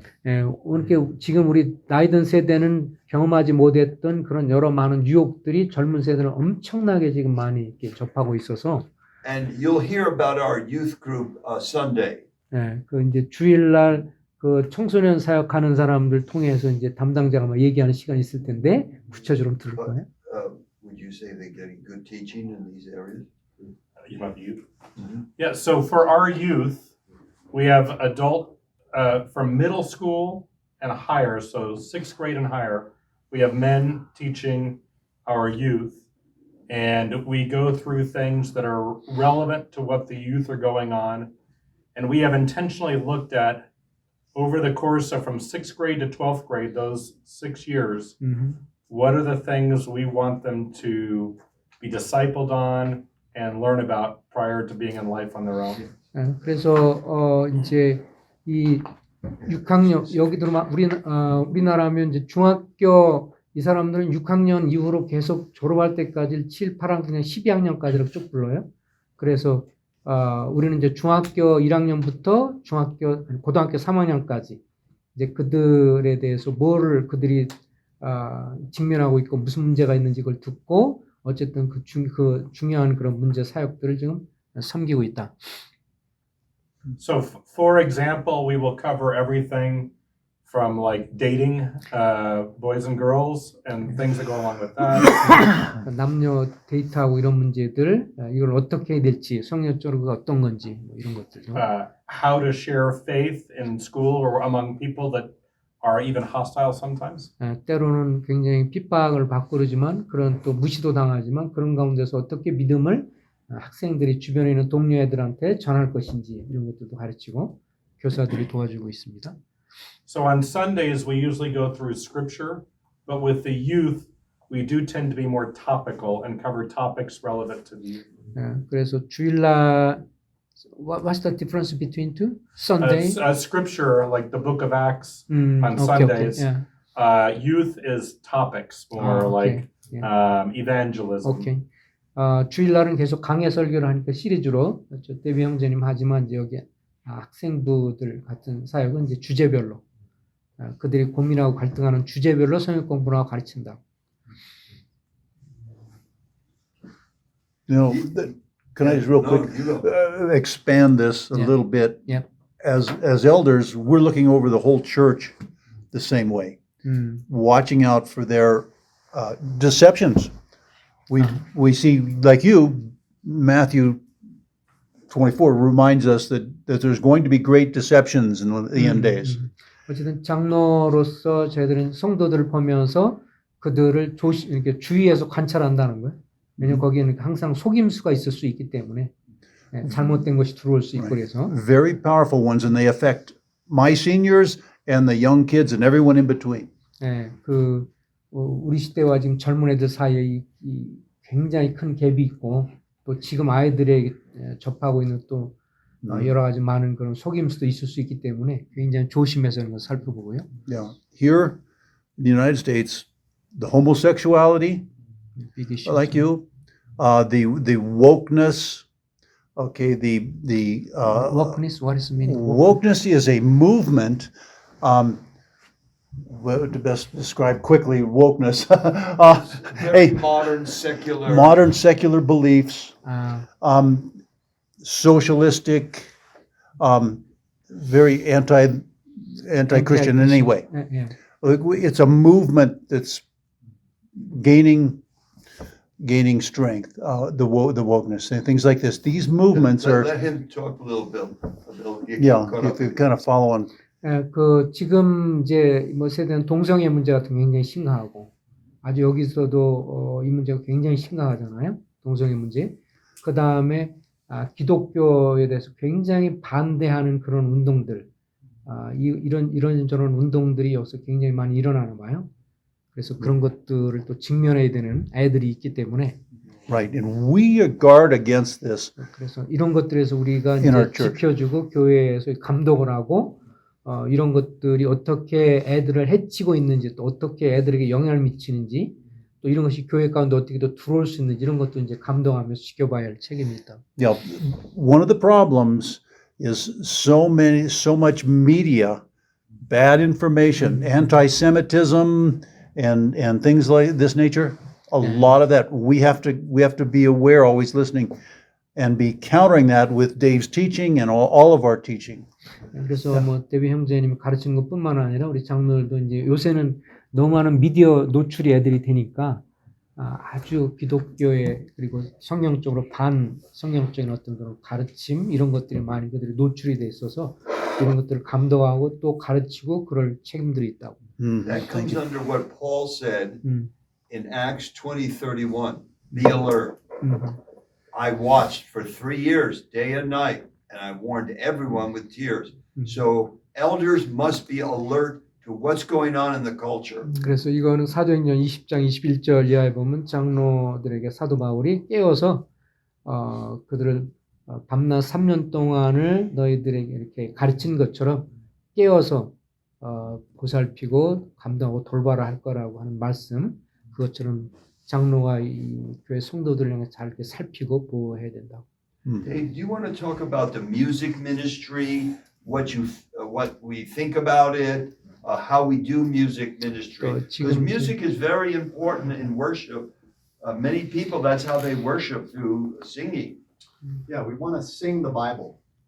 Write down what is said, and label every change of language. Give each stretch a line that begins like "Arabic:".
Korean: 예, 이렇게 지금 우리 나이 든 세대는 경험하지 못했던 그런 여러 많은 유혹들이 젊은 세대는 엄청나게 지금 많이 이렇게 접하고 있어서.
English: And you'll hear about our youth group Sunday.
Korean: 예, 그 이제 주일날 그 청소년 사역하는 사람들 통해서 이제 담당자가 막 얘기하는 시간이 있을 텐데 구체적으로 들을 거예요.
English: Would you say they're getting good teaching in these areas? You about the youth? Yeah, so for our youth, we have adult from middle school and higher, so 6th grade and higher, we have men teaching our youth, and we go through things that are relevant to what the youth are going on, and we have intentionally looked at over the course of from 6th grade to 12th grade, those 6 years, what are the things we want them to be discipled on and learn about prior to being in life on their own?
Korean: 그래서 이제 이 6학년 여기 들어만 우리나라면 이제 중학교 이 사람들은 6학년 이후로 계속 졸업할 때까지 7, 8학년, 12학년까지를 쭉 불러요. 그래서 우리는 이제 중학교 1학년부터 고등학교 3학년까지 이제 그들에 대해서 뭐를 그들이 직면하고 있고 무슨 문제가 있는지 그걸 듣고 어쨌든 그 중요한 그런 문제 사역들을 지금 섬기고 있다.
English: So, for example, we will cover everything from like dating boys and girls and things that go along with that.
Korean: 남녀 데이트하고 이런 문제들, 이걸 어떻게 해야 될지, 성역적으로 어떤 건지 뭐 이런 것들도.
English: How to share faith in school or among people that are even hostile sometimes.
Korean: 때로는 굉장히 핍박을 받고 그러지만 그런 또 무시도 당하지만 그런 가운데서 어떻게 믿음을 학생들이 주변에 있는 동료 애들한테 전할 것인지 이런 것들도 가르치고 교사들이 도와주고 있습니다.
English: So on Sundays we usually go through scripture, but with the youth we do tend to be more topical and cover topics relevant to the youth.
Korean: 그래서 주일날
English: what's the difference between two? Sunday? Scripture like the book of Acts on Sundays. Yeah. Youth is topics more like evangelism.
Korean: 오케이. 주일날은 계속 강해 설교를 하니까 시리즈로 데뷔 형제님 하지만 이제 여기 학생부들 같은 사역은 이제 주제별로 그들이 고민하고 갈등하는 주제별로 성역 공부를 하고 가르친다.
English: You know, can I just real quick you go. expand this a Yeah. little bit? Yeah. As elders, we're looking over the whole church the same way, watching out for their deceptions. We see, like you, Matthew 24 reminds us that there's going to be great deceptions in the end days.
Korean: 어쨌든 장로로서 저희들은 성도들을 보면서 그들을 이렇게 주의해서 관찰한다는 거예요. 왜냐면 거기에는 항상 속임수가 있을 수 있기 때문에 잘못된 것이 들어올 수 있고 그래서
English: Very powerful ones, and they affect my seniors and the young kids and everyone in between.
Korean: 우리 시대와 지금 젊은 애들 사이에 이 굉장히 큰 갭이 있고 또 지금 아이들에게 접하고 있는 또 여러 가지 많은 그런 속임수도 있을 수 있기 때문에 굉장히 조심해서 이런 걸 살펴보고요.
English: Yeah. Here in the United States, the homosexuality, big issue. like you, the wokeness, okay, the wokeness, what is the meaning? wokeness is a movement. Well, to best describe quickly wokeness, Very a modern secular secular beliefs, socialistic, very anti-Christian in any way. Yeah. It's a movement that's gaining strength. The wokeness and things like this. These movements are Let him talk a little bit. yeah. If you're kind of following.
Korean: 지금 이제 뭐 세대는 동성애 문제 같은 게 굉장히 심각하고 아주 여기서도 이 문제가 굉장히 심각하잖아요. 동성애 문제. 그 다음에 기독교에 대해서 굉장히 반대하는 그런 운동들, 이런저런 운동들이 여기서 굉장히 많이 일어나나 봐요. 그래서 그런 것들을 또 직면해야 되는 애들이 있기 때문에.
English: Right, and we guard against this.
Korean: 그래서 이런 것들에서 우리가 이제 지켜주고 교회에서 감독을 하고 이런 것들이 어떻게 애들을 해치고 있는지 또 어떻게 애들에게 영향을 미치는지 또 이런 것이 교회 가운데 어떻게 더 들어올 수 있는지 이런 것도 이제 감독하면서 지켜봐야 할 책임이 있다.
English: Yeah, one of the problems is so much media, bad information, anti-Semitism, and things like this nature. A lot of that we have to be aware, always listening, and be countering that with Dave's teaching and all of our teaching.
Korean: 그래서 뭐 데뷔 형제님이 가르치는 것뿐만 아니라 우리 장로들도 이제 요새는 너무 많은 미디어 노출이 애들이 되니까 아주 기독교의 그리고 성경적으로 반성경적인 어떤 그런 가르침 이런 것들이 많이 그들이 노출이 돼 있어서 이런 것들을 감독하고 또 가르치고 그럴 책임들이 있다고.
English: That comes under what Paul said in Acts 20:31. Be alert. I watched for 3 years, day and night, and I warned everyone with tears. So elders must be alert to what's going on in the culture.
Korean: 그래서 이거는 사도행전 20장 21절 이하에 보면 장로들에게 사도 바울이 깨워서 그들을 밤낮 3년 동안을 너희들에게 이렇게 가르친 것처럼 깨워서 보살피고 감당하고 돌봐라 할 거라고 하는 말씀 그것처럼 장로와 이 교회 성도들을 향해 잘 이렇게 살피고 보호해야 된다.
English: Dave, do you want to talk about the music ministry? What we think about it? How we do music ministry? Because music is very important in worship. Many people, that's how they worship, through singing. Yeah, we want to sing the Bible.